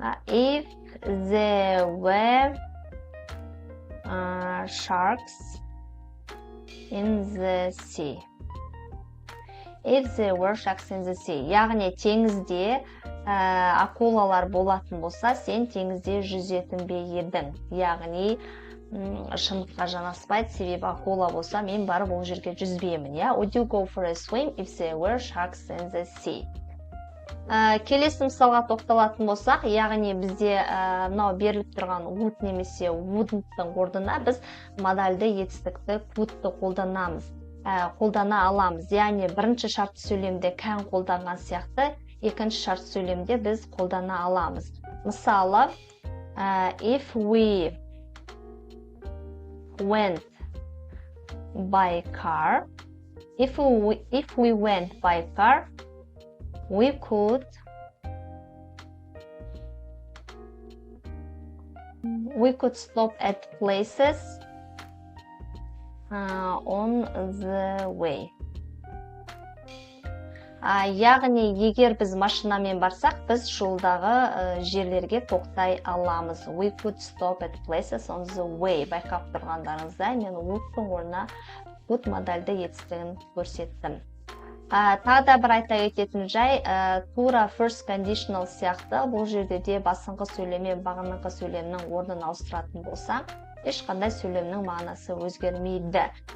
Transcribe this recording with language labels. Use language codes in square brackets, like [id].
[en] If there were sharks in the sea. If there were sharks in the sea. [kk] Яғни теңізде акулалар болатын болса, сен теңізде жүзетін бе едің? Яғни шындыққа жанаспайды, себебі акула болса, мен барып ол жерге жүзбеймін. [en] Would you go for a swim if there were sharks in the sea? [kk] Келесі мысалға тоқталатын болсақ, яғни бізде мынау беріліп тұрған would немесе wouldn't-тың орнына біз модальды етістікті could'ты қолдана аламыз. Яғни бірінші шартты сөйлемде can қолданған сияқты, екінші шартты сөйлемде біз қолдана аламыз. Мысалы, [en] if we went by car, if we went by car, we could stop at places on the way. [kk] Яғни егер біз машинамен барсақ, біз жолдағы жерлерге тоқтай аламыз. [en] We could stop at places on the way. [kk] Байқап тұрғандарыңызда мен would-тың орнына could модальды етістігін көрсеттім. Тағы да бір айта кететін жай, тура first conditional сияқты бұл жерде де басыңқы сөйлем мен бағыныңқы сөйлемнің орнын ауыстыратын болса, ешқандай сөйлемнің мағынасы өзгермейді.